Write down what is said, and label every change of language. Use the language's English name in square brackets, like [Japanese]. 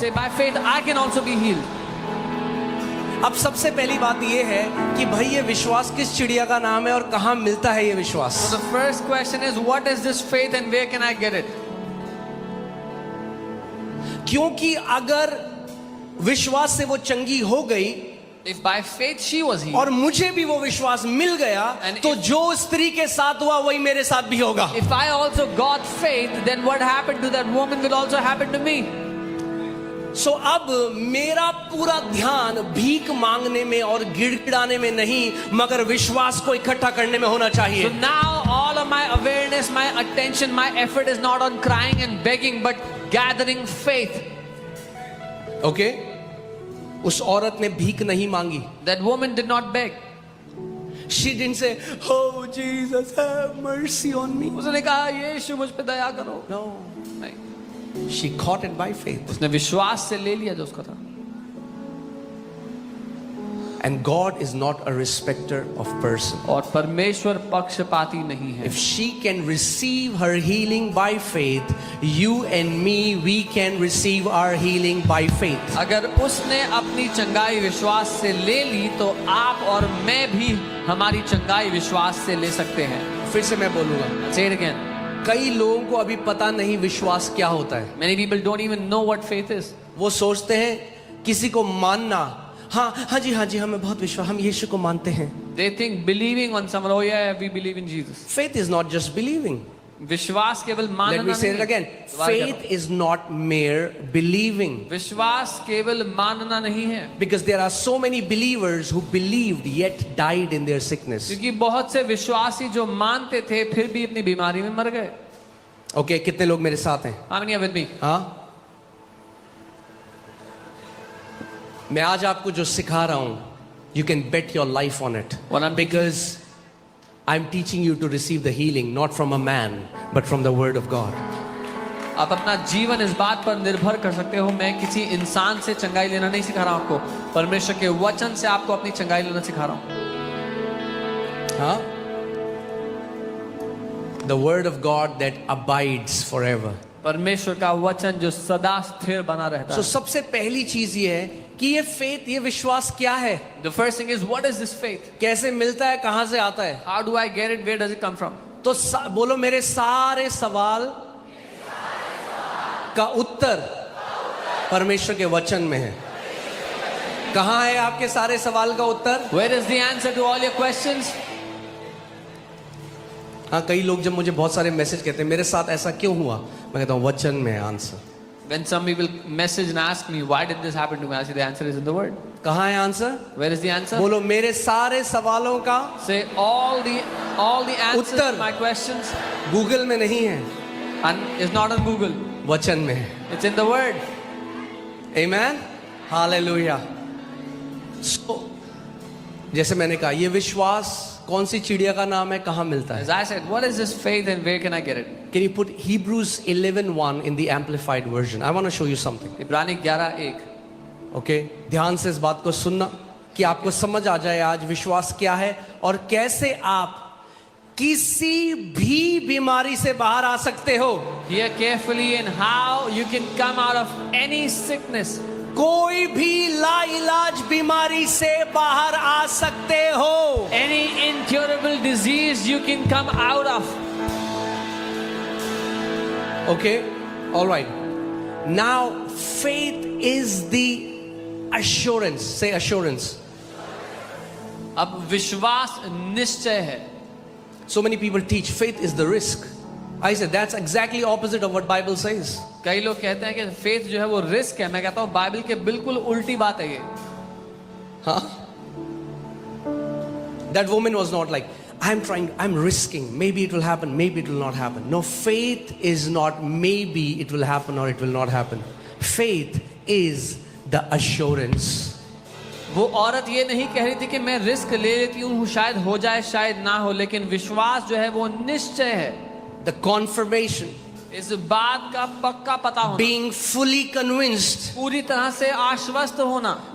[English] say by faith I can also be healed. [Hindi] अब सबसे पहली बात ये है कि भाई ये विश्वास किस चिड़िया का नाम है और कहाँ मिलता है ये विश्वास? [English] So the first question is, what is this faith and where can I get it? [Hindi] क्योंकि अगर विश्वास से वो चंगी हो गई [English] If by faith she was healed, [Hindi] और मुझे भी वो विश्वास मिल गया, [English] And [Hindi] तो [English] if- [Hindi] जो स्त्री के साथ हुआ वही मेरे साथ भी होगा. [English] if I also got faith, then what happened to that woman will also happen to me. [Hindi] सो अब मेरा पूरा ध्यान भीख मांगने में और गिड़गिड़ाने में नहीं, मगर विश्वास को इकट्ठा करने में होना [English] So [Hindi] चाहिए. [English] now all of my awareness, my attention, my effort is not on crying and begging, but gathering faith. [Hindi] Okay, उस औरत ने भीख नहीं मांगी. [English] That woman did not beg. She didn't say, oh Jesus, have mercy on me. [Hindi] उसने कहा यीशु मुझ पे दया करो. [English] No, [Hindi] नहीं. [English] she caught it by faith. [Hindi] उसने विश्वास से ले लिया जो उसका था. [English] And God is not a respecter of person. [Hindi] और परमेश्वर पक्षपाती नहीं है. [English] If she can receive her healing by faith, you and me, we can receive our healing by faith. [Hindi] अगर उसने अपनी चंगाई विश्वास से ले ली, तो आप और मैं भी हमारी चंगाई विश्वास से ले सकते हैं. फिर से मैं बोलूंगा, [English] Say it again. [Hindi] कई लोगों को अभी पता नहीं विश्वास क्या होता है. [English] Many people don't even know what faith is. [Hindi] वो सोचते हैं किसी को मानना, हाँ जी हमें बहुत विश्वास, हम यीशु को मानते हैं. [English] They think believing on someone, oh yeah, we believe in Jesus. Faith is not just believing. [Hindi] विश्वास केवल मानना [English] Let me say [Hindi] नहीं [English] it again. [Hindi] है. [English] Faith is not mere believing. [Hindi] विश्वास केवल मानना नहीं है. [English] Because there are so many believers who believed yet died in their sickness. [Hindi] क्योंकि बहुत से विश्वासी जो मानते थे फिर भी अपनी बीमारी में मर गए. Okay, कितने लोग मेरे साथ हैं? [English] How many are with me? [Hindi] हाँ, मैं आज आपको जो सिखा रहा हूं, [English] you can bet your life on it. What I'm Because I'm teaching you to receive the healing not from a man but from the word of God. [Hindi] आप अपना जीवन इस बात पर निर्भर कर सकते हो. मैं किसी इंसान से चंगाई लेना नहीं सिखा रहा हूं आपको, परमेश्वर के वचन से आपको अपनी चंगाई लेना सिखा रहा हूं. हाँ? [English] The word of God that abides forever. [Hindi] परमेश्वर का वचन जो सदा स्थिर बना रहता [English] So [Hindi] सबसे पहली चीज ये है कि ये फेथ, ये विश्वास क्या है? [English] The first thing is, what is this faith? [Hindi] कैसे मिलता है, कहां से आता है? [English] How do I get it? Where does it come from? [Hindi] तो बोलो, मेरे सारे सवाल आपका उत्तर परमेश्वर के वचन में है। कहाँ है आपके सारे सवाल का उत्तर? [English] Where is the answer to all your questions? [Hindi] हाँ, कई लोग जब मुझे बहुत सारे मैसेज कहते हैं मेरे साथ ऐसा क्यों हुआ, मैं कहता हूँ वचन में है answer. [English] When some people message and ask me, why did this happen to me? I say the answer is in the word. [Hindi] कहाँ है answer? [English] Where is the answer? [Hindi] बोलो मेरे सारे सवालों का [English] Say all the answers [Hindi] Uttar [English] to my questions [Hindi] Google में नहीं है, [English] and is not on Google. [Hindi] वचन में है। [English] It's in the word. [Hindi] Amen, hallelujah. सो जैसे मैंने कहा, ये विश्वास कौन सी चिड़िया का नाम है, कहाँ मिलता है? [English] As I said, what is this faith and where can I get it? Can you put Hebrews 11:1 in the amplified version? I want to show you something. [Hindi] इब्रानी 11:1. ओके, ध्यान से इस बात को सुनना कि आपको समझ आ जाए आज विश्वास क्या है और कैसे आप किसी भी बीमारी से बाहर आ सकते हो। [English] Hear carefully and how you can come out of any sickness. [Hindi] कोई भी लाइलाज बीमारी से बाहर आ सकते हो। [English] Any incurable disease you can come out of. Okay, all right. Now faith is the assurance. Say assurance. [Hindi] अब विश्वास निश्चय है। [English] So many people teach faith is the risk. I said that's exactly opposite of what Bible says. [Hindi] कई लोग कहते हैं कि faith जो है वो रिस्क है। मैं कहता हूँ बाइबल के बिल्कुल उल्टी बात है ये। [English] Huh? That woman was not like, I'm risking, maybe it will happen, maybe it will not happen. No, faith is not maybe it will happen or it will not happen. Faith is the assurance. [Hindi] वो औरत ये नहीं कह रही थी कि मैं risk ले लेती हूँ, शायद हो जाए शायद ना हो, लेकिन विश्वास जो है वो निश्चय है। [English] The confirmation. [Hindi] इस बात का पक्का पता होना। [English] Being fully convinced. [Hindi] पूरी तरह से आश्वस्त होना।